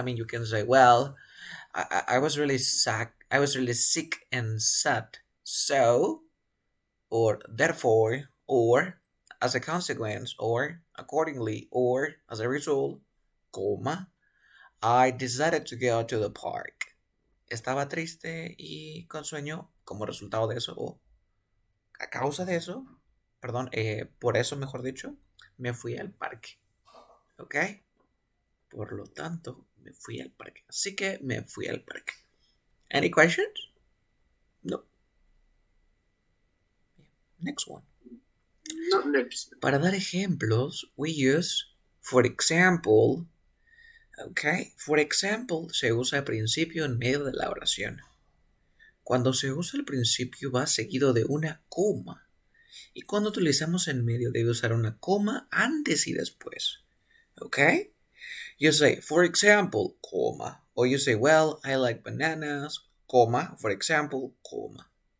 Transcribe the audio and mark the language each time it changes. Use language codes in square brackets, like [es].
[en] I mean, you can say, well, I was really sick. I was really sick and sad. So, or therefore, or as a consequence, or accordingly, or as a result, comma, I decided to go to the park. [es] Estaba triste y con sueño como resultado de eso, o a causa de eso, perdón, por eso, mejor dicho, me fui al parque. ¿Ok? Por lo tanto, me fui al parque. Así que me fui al parque. [en] Any questions? [es] No. [en] Next one. No, next. [es] Para dar ejemplos, [en] we use, [es] for example, ok, for example se usa al principio en medio de la oración. Cuando se usa al principio va seguido de una coma. Y cuando utilizamos en medio debe usar una coma antes y después. [en] Ok? You say, for example, comma. Or you say, well, I like bananas, comma, for example, comma.